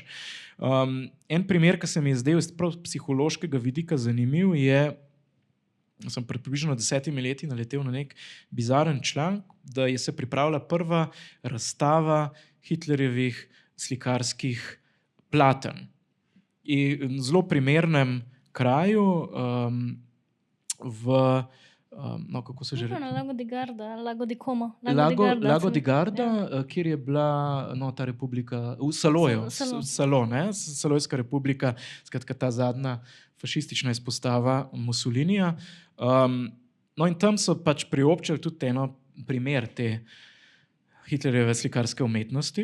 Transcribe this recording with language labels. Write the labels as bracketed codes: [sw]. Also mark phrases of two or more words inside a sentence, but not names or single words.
[sl] En primer, ki se mi je zdel iz psihološkega vidika zanimiv, je, sem pred približno 10 leti naletel na nek bizaren članek, da je se pripravila prva razstava Hitlerjevih slikarskih platen. In v zelo primernem kraju, kako se že reče? Lago di Garda, Lago di Como. Lago di Garda, kjer je bila ta republika, v Saloju, Salojska republika, skratka ta zadnja fašistična izpostava Mussolinija. In tam so pač priobčili tudi eno primer te Hitlerjeve slikarske umetnosti.